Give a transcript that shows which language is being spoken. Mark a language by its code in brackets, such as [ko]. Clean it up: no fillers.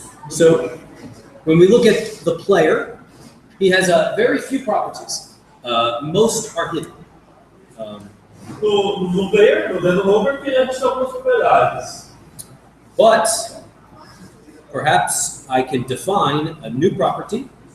[en] So when we look at the player, he has very few properties. Most are hidden. [pt] No player, no developer, que a gente tem algumas propriedades. [en] But perhaps I can define a new property.